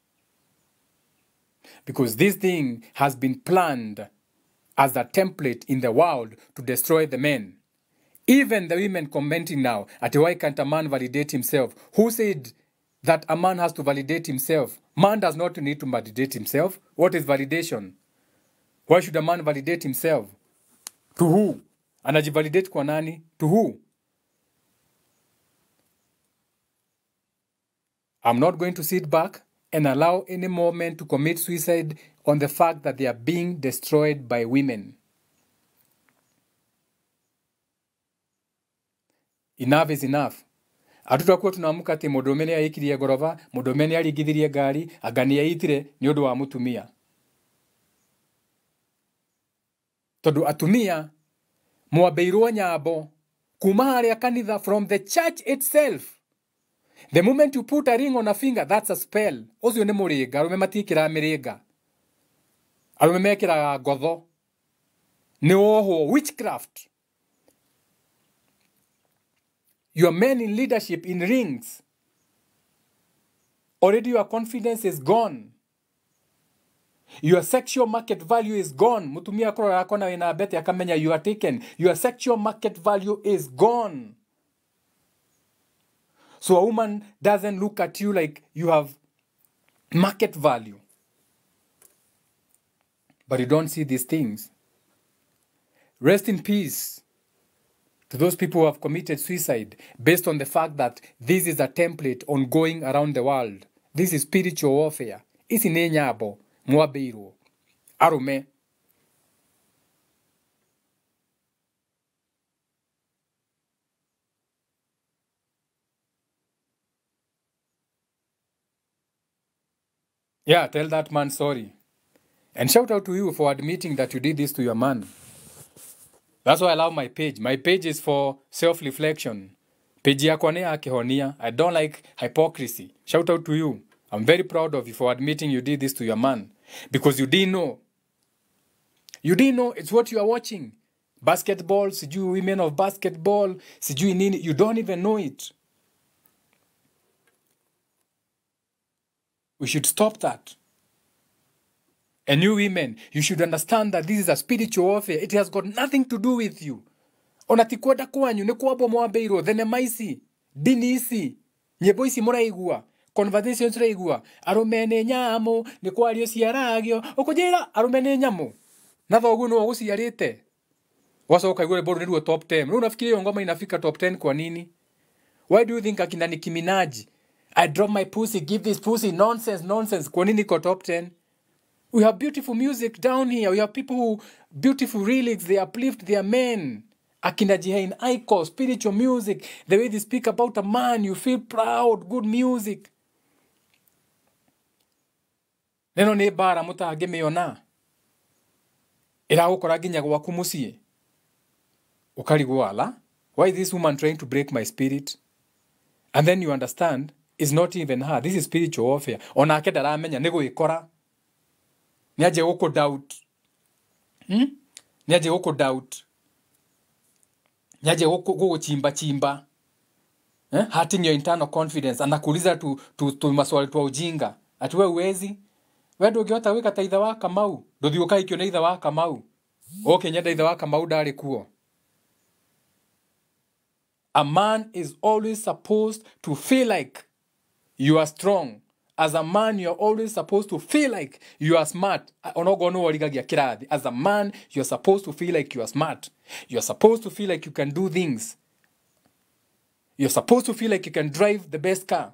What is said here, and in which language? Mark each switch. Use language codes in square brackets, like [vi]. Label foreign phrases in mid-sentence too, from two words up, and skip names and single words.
[en] Because this thing has been planned as a template in the world to destroy the men. Even the women commenting now, at why can't a man validate himself? Who said that a man has to validate himself? Man does not need to validate himself. What is validation? Why should a man validate himself? To who? [sw] Anajivalidate kwa nani? [en] To who? I'm not going to sit back and allow any more men to commit suicide on the fact that they are being destroyed by women. Enough is enough. [ki] Atutakuwa tunamuka ati mudomeni aikirie gorova, mudomeni aligithirie ngari, agani yaitire ni undu wa mutumia. Tondu atumia mwabeirwo nyabo kuma haria kanitha [en] from the church itself. The moment you put a ring on a finger, that's a spell. [ki] Ocio ni muringa, arume matikira miringa. Arume mekira gotho. Ni oho, [en] witchcraft. Your men in leadership in rings. Already your confidence is gone. Your sexual market value is gone. [ki] Mutumia koro yako na ina bete akamenya [en] you are taken. Your sexual market value is gone. So a woman doesn't look at you like you have market value. But you don't see these things. Rest in peace to those people who have committed suicide based on the fact that this is a template ongoing around the world. This is spiritual warfare. [ki] Isi ne nyabo, mwabeiro, arume. [en] Yeah, tell that man sorry. And shout out to you for admitting that you did this to your man. That's why I love my page. My page is for self-reflection. [ki] Page yako ne akihonia. [en] I don't like hypocrisy. Shout out to you. I'm very proud of you for admitting you did this to your man. Because you didn't know. You didn't know it's what you are watching. basketball, sijui women of basketball, [sw] sijui nini. [en] You don't even know it. We should stop that. And you women, you should understand that this is a spiritual warfare. It has got nothing to do with you. [ki] Ona ti kwenda kwanyu ni kwabo mwambeirwo thenema ici, dini ici, nyimbo ici muraigua, conversations raigua, arume ni nyamu, ni kwario ciaragio, ukujira arume ni nyamu. Na thoguo no guciarite. Wacoka igure boru niruo [en] top 10. [sw] Rĩu nafikiri hiyo ngoma inafika [en] top 10 [sw] kwa nini? [en] Why do you think akina Nicki Minaj, I drop my pussy, give this pussy, nonsense. [sw] Kwa nini ko [en] top 10? We have beautiful music down here. We have people who, beautiful lyrics, they uplift their men. Akina Jihain Aiko, spiritual music. The way they speak about a man, you feel proud, good music. [ki] Neno ni bara mutage meona. Iragukora nginya gwaku mucii. Ukarigwo ala, [en] why is this woman trying to break my spirit? And then you understand, it's not even her. This is spiritual warfare. [ki] Onake ndaramenya ni gwikora. Niaje guku doubt. Niaje guku doubt. Niaje guku chimba. [en] Hurting your internal confidence. [sw] Anakuuliza tu maswali tu ujinga. Ati wewe uwezi? Wewe ndio [ki] ungeota wika ta itha wa Kamau. Nduthi ukaikio na itha wa Kamau. Okay, nyenda itha wa Kamau ndari kuo. [en] A man is always supposed to feel like you are strong. As a man, you are always supposed to feel like you are smart. As a man, you are supposed to feel like you are smart. You are supposed to feel like you can do things. You are supposed to feel like you can drive the best car.